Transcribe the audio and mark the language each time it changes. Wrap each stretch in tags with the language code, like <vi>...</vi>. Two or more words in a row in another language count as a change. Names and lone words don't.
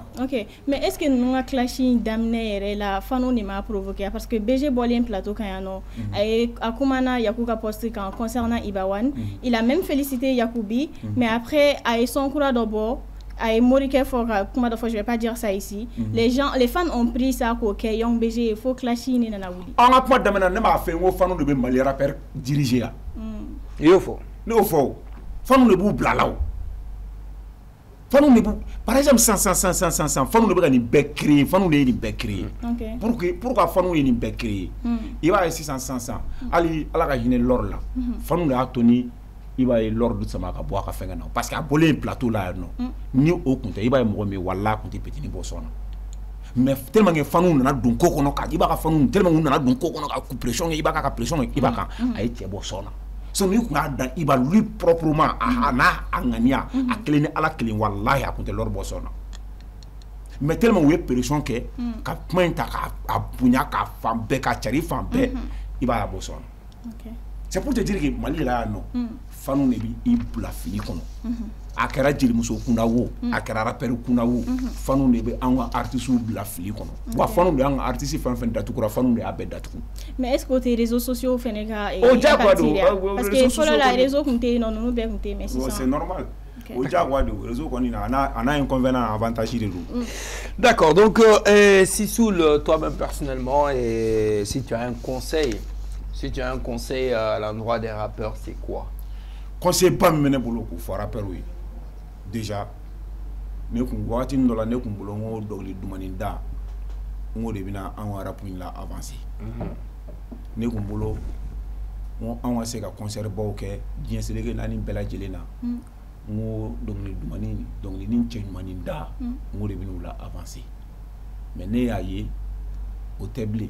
<fr>Ok, mais est-ce que</fr> <bm>ninnu ka clash in daminɛ yɛrɛ la fanu de</bm> <fr>m'a provoqué parce que</fr> <bm>BG bɔlen plateau kan yan nɔ a kumana Yaku ka poste kan</bm> <fr>concernant Ibawan il a même félicité Yakubi mais après</fr> <bm>a ye son kura dɔ bɔ a ye Morikɛ fɔ ka kuma dɔ fɔ</bm> <fr>je vais pas dire ça ici les fans ont pris ça</fr> <bm>k'o kɛ Young BG ye fo clash in de nana wuli. An ka kuma daminɛ ne m'a fɛ n ko fanu de bɛ Mali rappeur diriger yan. I y'o fɔ. Ne y'o fɔ o fanu de b'u bila la o. Fanu de b'u</bm> <fr>par exemple sans</fr> <bm>fanu de bɛ ka nin bɛɛ créer fanu de ye nin bɛɛ créer. Pourquoi fanu ye nin bɛɛ créer i b'a ye sisan hali Ala ka hinɛ Lord la fanu de y'a to ni i b'a ye Lord sama ka bɔ a ka fɛngɛ na</bm> <fr>parce que</fr> <bm>a bɔlen plateau la yan nɔ ni o kun tɛ i b'a ye mɔgɔ min walahi a kun tɛ petini bɔ sɔn na</bm> <fr>mais tellement que</fr> <bm>fanu nana don ko kɔnɔ ka i b'a ka fanu</bm> <fr>tellement que</fr> <bm>nana don ko kɔnɔ ka pression i b'a ka pression i b'a kan a ye cɛ bɔ sɔn na. So ni kun y'a dan i b'a</bm> <fr>lui proprement</fr> <bm>a n'a a ŋaniya a kelen ni Ala kelen walahi a kun tɛ Lord bɔ sɔn na</bm> <fr>mais tellement</fr> <bm>u ye pression kɛ ka kuma in ta k'a bonya k'a fan bɛɛ k'a cari fan bɛɛ i b'a bɔ sɔn na.</bm> <fr>C'est pour te dire que</fr> <bm>Mali la yan nɔ fanu de b'i bila fili kɔnɔ a kɛra jelimuso kunda wo a kɛra rappeur kunda wo fanu de bɛ an ka artistes bila fili kɔnɔ wa fanu de y'an ka artiste fɛn fɛn datugura fanu de y'a bɛɛ datugu.</bm> <fr>Mais est-ce que</fr> <bm>o tɛ</bm> <fr>réseaux sociaux</fr> <bm>fɛnɛ ka o diyagoya don</bm> <fr>parce que</fr> <bm>fɔlɔ la réseau kun tɛ yen nɔ ninnu bɛɛ kun tɛ yen mais sisan</bm> <fr>c'est normal</fr> <bm>o diyagoya don réseau kɔni na a n'a</bm> <fr>inconvénient avantage</fr> <bm>de don.</bm> <fr>D'accord, donc Sisoul, toi-même personnellement, et si tu as un conseil à l'endroit des rappeurs, c'est quoi?</fr> <bm>Conseil pas min bɛ ne bolo k'o fɔ rappeur ye déjà ne kun waati dɔ la ne kun bolo n ko dɔnkili dumani da n ko de bɛna an ka rap in la avancer ne kun bolo n ko an ka se ka concert baw kɛ diɲɛ seleke naani bɛɛ lajɛlen na n ko dɔnkili ni cɛ ɲumani da n ko de bɛna u la avancer mais ne y'a ye o tɛ bilen.</bm>